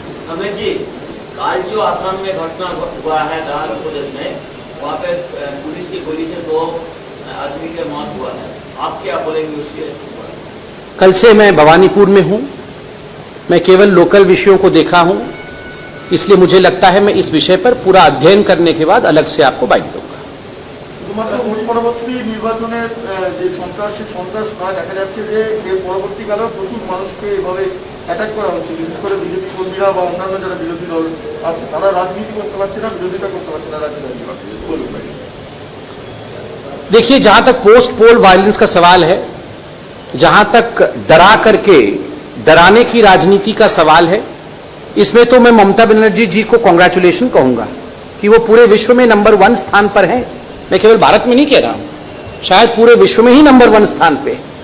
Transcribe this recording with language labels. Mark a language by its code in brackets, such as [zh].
[hi] अमित जी, काल जो आसाम में घटना हुआ है दाल प्रदेश में, वहाँ पे पुलिस की गोली से 2 आदमी की मौत हुआ है, आप क्या बोलेंगे उसके? कल से मैं भवानीपुर में हूं, मैं केवल लोकल विषयों को देखा हूं, इसलिए मुझे लगता है मैं इस विषय पर पूरा अध्ययन करने के बाद अलग से आपको बाइट दूंगा। [bn] শুধুমাত্র ভোট পরবর্তী নির্বাচনের যে সন্ত্রাস নয়, দেখা যাচ্ছে যে এর পরবর্তীকালেও প্রচুর মানুষকে এভাবে অ্যাটাক করা হচ্ছে, বিশেষ করে বিজেপি কর্মীরা বা অন্যান্য যারা বিরোধী দল আছে তারা রাজনীতি করতে পারছে না, বিরোধিতা করতে পারছে না রাজনীতি। [hi] देखिए, जहां तक पोस्ट पोल वायलेंस का सवाल है, जहां तक डरा करके डराने की राजनीति का सवाल है, इसमें तो मैं ममता बनर्जी जी को कांग्रेचुलेशन कहूंगा कि वो पूरे विश्व में नंबर 1 स्थान पर हैं। मैं केवल भारत में नहीं कह रहा हूं, शायद पूरे विश्व में ही नंबर 1 स्थान पे।